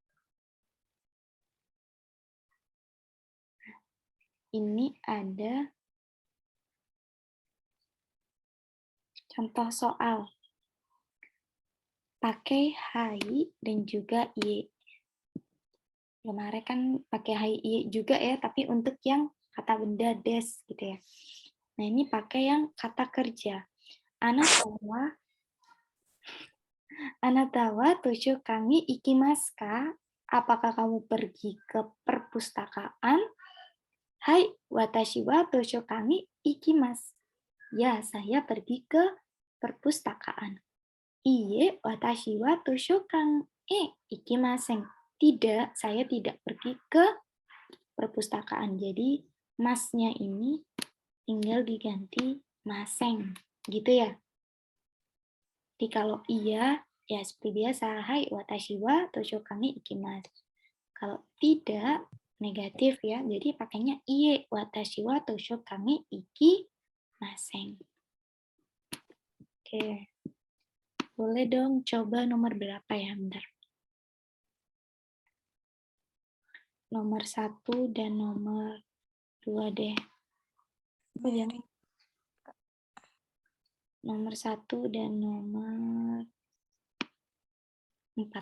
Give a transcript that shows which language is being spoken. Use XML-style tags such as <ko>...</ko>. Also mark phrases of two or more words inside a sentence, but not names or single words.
<id>Ini ada contoh soal. Pakai hai dan juga ie. Kemarin kan pakai</id> <ja>はい いいえ</ja> <id>juga ya, tapi untuk yang kata benda des gitu ya. Nah, ini pakai yang kata kerja.</id> <ja>あなたは図書館に行きますか?</ja> <id>Apakah kamu pergi ke perpustakaan?</id> <ja>はい, 私は図書館に行きます.</ja> <id>Ya, saya pergi ke perpustakaan.</id> <ja>いいえ、私は図書館行きません.</ja> <id>Tidak, saya tidak pergi ke perpustakaan. Jadi, masnya ini tinggal diganti maseng. Gitu ya. Jadi kalau iya, ya seperti biasa.</id> <ja>はい, 私は図書館に行きます.</ja> <id>Kalau tidak, negatif ya. Jadi pakainya</id> <ja>いいえ、私は図書館に行きません.</ja> <id>Oke. Boleh dong coba nomor berapa ya, bentar. Nomor 1 dan nomor 2 deh. Nomor 1 dan nomor 4.</id>